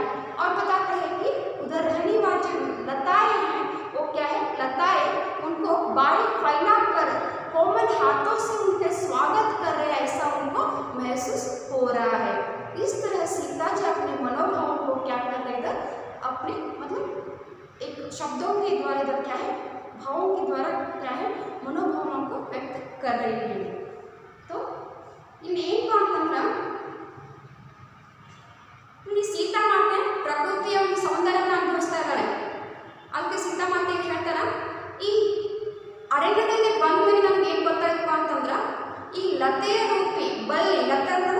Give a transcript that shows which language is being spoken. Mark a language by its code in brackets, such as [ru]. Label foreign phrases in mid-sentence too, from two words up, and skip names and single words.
[hi] और बताते हैं कि उधर रहने वाली जो लताएं हैं वो क्या है लताएं उनको बाएं फैला कर कोमल हाथों से उनके स्वागत कर रहे हैं ऐसा उनको महसूस हो रहा है। इस तरह सीता जी अपने मनोभावों को क्या कर रहे इधर अपने मतलब एक शब्दों के द्वारा इधर क्या है भावों के द्वारा क्या है मनोभावों को व्यक्त कर रही है। [kn] तो ಇನ್ನೇನು ಅಂತಂದ್ರೆ ಇಲ್ಲಿ ಸೀತಾಮಾತೆ ಪ್ರಕೃತಿಯ ಒಂದು ಸೌಂದರ್ಯವನ್ನು ಅನುಭವಿಸ್ತಾ ಇದ್ದಾಳೆ, ಅದಕ್ಕೆ ಸೀತಾಮಾತೆಗೆ ಹೇಳ್ತಾರ ಈ ಅರಣ್ಯದಲ್ಲಿ ಬಂದ ಮೇಲೆ ನಮ್ಗೆ ಏನು ಗೊತ್ತಾಯ್ತು ಅಂತಂದ್ರೆ ಈ ಲತೆಯ ರೂಪಿ ಬಳ್ಳಿ, ಲತೆ ಅಂತಂದ್ರೆ